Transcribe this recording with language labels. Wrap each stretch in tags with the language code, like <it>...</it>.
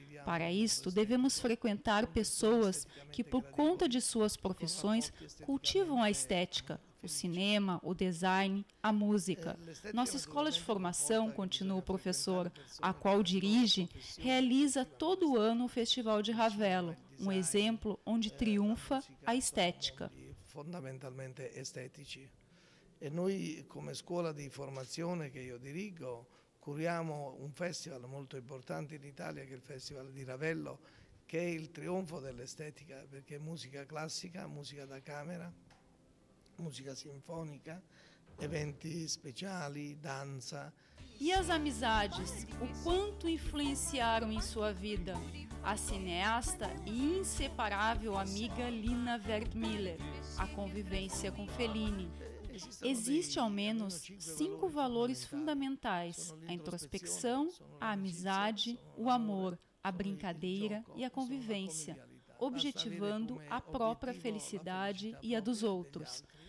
<pt>Para isto, devemos frequentar pessoas que, por conta de suas profissões, cultivam a estética, o cinema, o design, a música. Nossa escola de formação, continua o professor, a qual dirige, realiza todo ano o Festival de Ravello, um exemplo onde triunfa a estética.</pt> <it>Fondamentalmente estetici. E noi, come scuola di formazione che io dirigo, curiamo un festival molto importante in Italia, che è il Festival di Ravello, che è il trionfo dell'estetica, perché è musica classica, musica da camera, musica sinfonica, eventi speciali, danza.</it> <pt>E as amizades, o quanto influenciaram em sua vida? A cineasta e inseparável amiga Lina Wertmüller, a convivência com Fellini. Existem ao menos 5 valores fundamentais: a introspecção, a amizade, o amor, a brincadeira e a convivência, objetivando a própria felicidade e a dos outros.</pt>